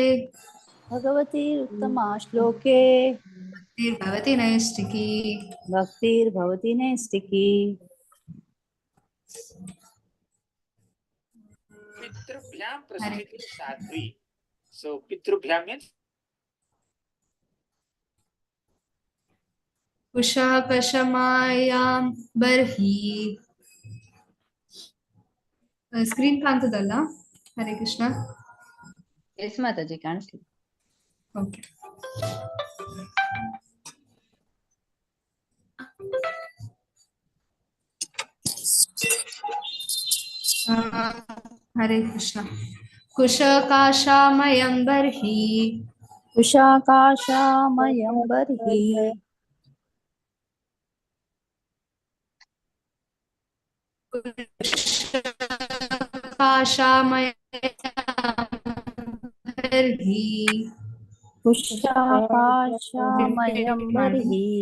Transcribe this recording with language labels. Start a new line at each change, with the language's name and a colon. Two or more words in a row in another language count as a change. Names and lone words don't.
Sanskrit: भगवती उत्तमा श्लोके भक्तिर्भवति नैष्टिकी भक्तिर्भवति नैष्टिकी पितृभ्याम प्रस्थिति साध्वी.
English: So पितृभ्याम means
Sanskrit: ಕುಶಕಶಮಾಯಾಂ ಬರ್ಹಿ
Kannada: ಸ್ಕ್ರೀನ್ ಕಾಣ್ತದಲ್ಲ. ಹರೇ ಕೃಷ್ಣ. ಎಸ್ ಮಾತಾಜಿ ಕಾಣಿಸ್ಲಿ. ಓಕೆ. ಹರೇ ಕೃಷ್ಣ.
Sanskrit: ಕುಶಕಾಶಾಮಯಂ ಬರ್ಹಿ ಕುಶಾಕಾಶಾಮಯಂ ಬರ್ಹಿ कुशाकाशामयं बर्हि